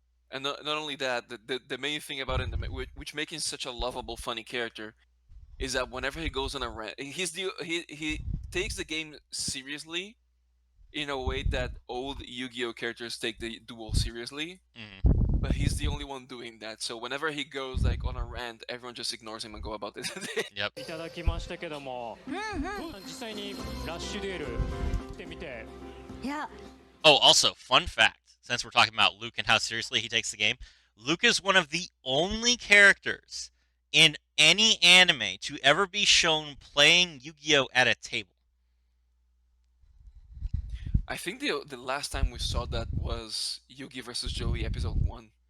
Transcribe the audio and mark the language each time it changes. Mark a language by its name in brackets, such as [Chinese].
[English] And not only that, the main thing about him, which makes him such a lovable, funny character, is that whenever he goes on a rant, he takes the game seriously, in a way that old Yu-Gi-Oh characters take the duel seriously. Mhm. But he's the only one doing that. So whenever he goes like on a rant, everyone just ignores him and go about this. Yep. [Japanese] いただきましたけども、実際にラッシュデュエルしてみて。いや [English] Oh, also, fun fact, since we're talking about Luke and how seriously he takes the game, Luke is one of the only characters in any anime to ever be shown playing Yu-Gi-Oh at a table. I think the last time we saw that was Yugi versus Joey episode 1.